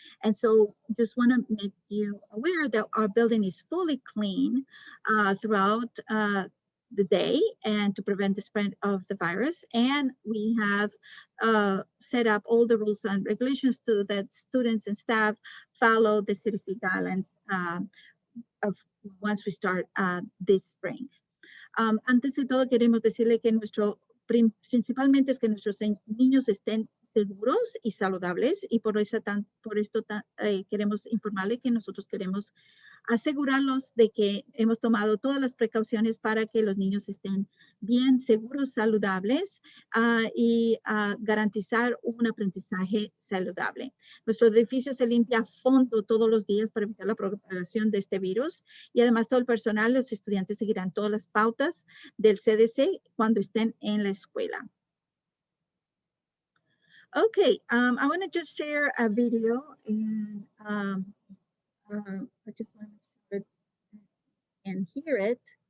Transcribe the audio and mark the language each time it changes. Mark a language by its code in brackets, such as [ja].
[en] And so just want to make you aware that our building is fully clean throughout the day, and to prevent the spread of the virus. And we have set up all the rules and regulations so that students and staff follow the CDC guidelines once we start this spring. [es] Antes de todo, queremos decirle que principalmente es que nuestros niños estén seguros y saludables, y por esto queremos informarle que nosotros queremos asegurarlos de que hemos tomado todas las precauciones para que los niños estén bien, seguros, saludables, y garantizar un aprendizaje saludable. Nuestro edificio se limpia a fondo todos los días para evitar la propagación de este virus, y además todo el personal, los estudiantes seguirán todas las pautas del CDC cuando estén en la escuela. [en] Okay, I want to just share a video, and I just want to see it and hear it.